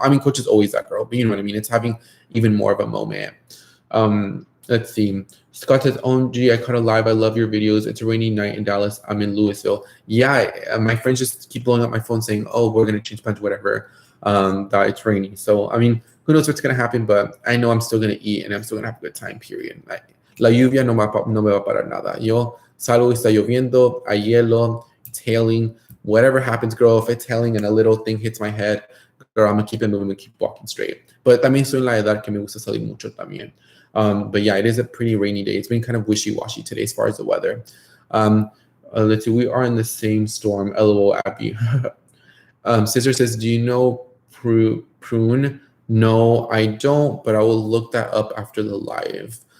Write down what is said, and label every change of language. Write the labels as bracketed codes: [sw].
[en] I mean, Coach is always that girl, but you know what I mean? It's having even more of a moment. Let's see. Scott says, OMG, I caught a live. I love your videos. It's a rainy night in Dallas. I'm in Louisville. Yeah, my friends just keep blowing up my phone saying, oh, we're going to change plans, whatever, that it's raining. So, I mean, who knows what's going to happen, but I know I'm still going to eat and I'm still going to have a good time, period. [es] La lluvia no me va a parar nada. Yo salgo y está lloviendo, hay hielo, [en] it's hailing, whatever happens, girl, if it's hailing and a little thing hits my head, girl, I'm going to keep it moving and keep walking straight. But [es] también soy en la edad que me gusta salir mucho también. [en] But yeah, it is a pretty rainy day. It's been kind of wishy-washy today as far as the weather. Let's see, we are in the same storm. LOL, Abby. Sister says, do you know prune? No, I don't, but I will look that up after the live.